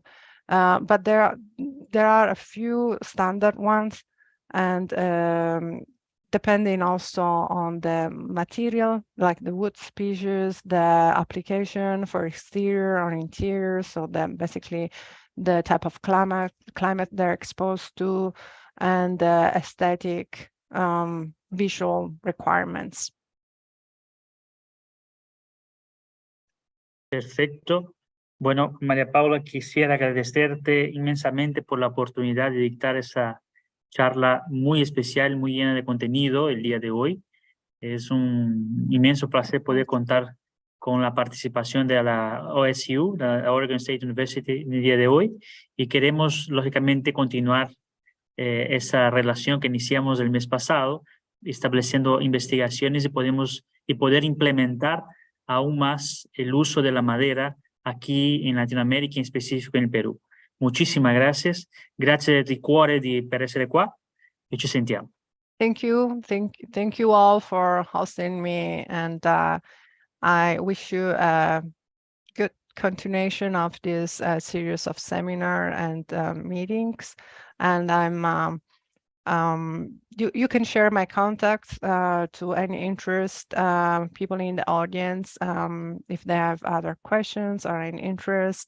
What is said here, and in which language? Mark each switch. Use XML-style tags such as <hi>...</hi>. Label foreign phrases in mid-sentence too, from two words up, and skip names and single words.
<en>But there are a few standard ones, and depending also on the material, like the wood species, the application for exterior or interior, so then basically the type of climate they're exposed to, and the aesthetic visual requirements.</en> <es>Perfecto. Bueno, María Paula, quisiera agradecerte inmensamente por la oportunidad de dictar esa charla muy especial, muy llena de contenido el día de hoy. Es un inmenso placer poder contar con la participación de la OSU, la Oregon State University, en el día de hoy, y queremos, lógicamente, continuar esa relación que iniciamos el mes pasado, estableciendo investigaciones y poder implementar aún más el uso de la madera aquí en Latinoamérica, en específico en el Perú. Muchísimas gracias.</es> <it>Grazie di cuore per essere qua e ci sentiamo.</it> <en>Thank you all for hosting me, and I wish you a continuation of this series of seminar and meetings. And you can share my contacts to any interest people in the audience if they have other questions or any interest.</en>